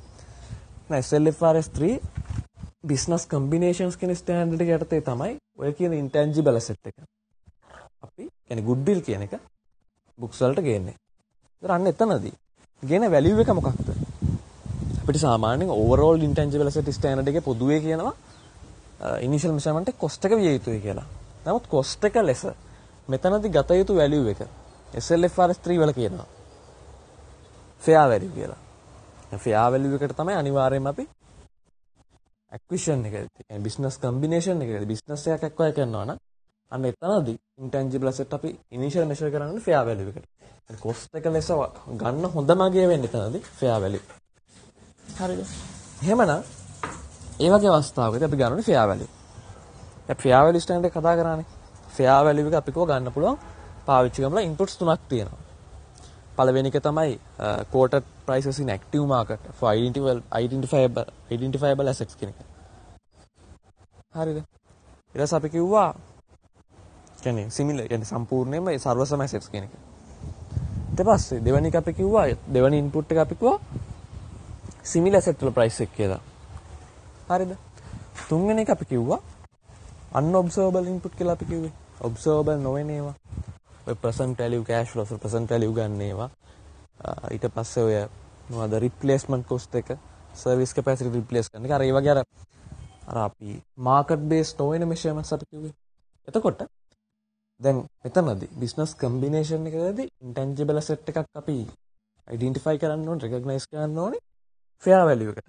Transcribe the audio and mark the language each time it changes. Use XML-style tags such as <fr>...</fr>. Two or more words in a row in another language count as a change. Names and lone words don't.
<si>නැ SLFRS 3</si> <en>business combinations</en> <si>කියන ස්ටෑන්ඩඩ් එක යටතේ තමයි ඔය කියන</si> <en>intangible asset</en> <si>එක. අපි කියන්නේ goodwill කියන එක books වලට ගේන්නේ. ඒතර අන්න එතනදී ගේන value එක මොකක්ද? අපිට සාමාන්‍යයෙන්</si> <en>overall intangible asset standard</en> <si>එකේ පොදුවේ කියනවා</si> <en>initial measurement</en> <si>එක cost එක විය යුතුයි කියලා. නමුත් cost එක ලෙස මෙතනදී ගත යුතු value එක SLFRS 3 වල කියනවා</si> <en>fair value</en> <si>කියලා.</si> <en>fair value</en> <si>එකට තමයි අනිවාර්යයෙන්ම අපි acquisition එකදී කියන්නේ</si> <en>business combination</en> <si>එකදී business එකක් acquire කරනවා නම් අන්න එතනදී</si> <en>intangible asset</en> <si>අපි</si> <en>initial measure</en> <si>කරන්නේ</si> <en>fair value</en> <si>එකට. يعني cost එක ලෙස ගන්න හොඳම අගය වෙන්නේ එතනදී</si> <en>fair value.</en> <si>හරිද? එහෙමනම් ඒ වගේ අවස්ථාවකදී අපි ගන්නනේ</si> <en>fair value.</en> <si>අපි</si> <en>fair value standard</en> <si>එක කතා කරානේ.</si> <en>fair value</en> <si>එක අපි ගන්න පුළුවන් පාවිච්චි කරලා inputs තුනක් තියෙනවා. පළවෙනි එක තමයි</si> <en>quoted prices in active market for identifiable assets</en> <si>කියන එක. හරිද? ඊට පස්සේ අපි කිව්වා කියන්නේ similar කියන්නේ සම්පූර්ණයෙන්ම ඒ සර්වසම assets කියන එක. ඊට පස්සේ දෙවෙනි එක අපි කිව්වා දෙවෙනි input එක අපි කිව්වා</si> <en>similar asset</en> <si>වල price එක කියලා. හරිද? තුන්වෙනි එක අපි කිව්වා</si> <en>unobservable input</en> <si>කියලා අපි කිව්වේ. observable නොවන ඒවා. ඔය</si> <en>present value cash flow present value</en> <si>ගන්න ඒවා. ඊට පස්සේ ඔය මොනවද</si> <en>replacement cost</en> <si>එක</si> <en>service capacity</en> <si>replace කරන එක අර ඒ වගේ අර අපි</si> <en>market based</en> <si>නොවන measurements අපි කිව්වේ. එතකොට දැන් මෙතනදී</si> <en>business combination</en> <si>එකකදී</si> <en>intangible asset</en> <si>එකක් අපි identify කරන්න ඕනේ recognize කරන්න ඕනේ</si> <en>fair value</en> <si>එකට.</si>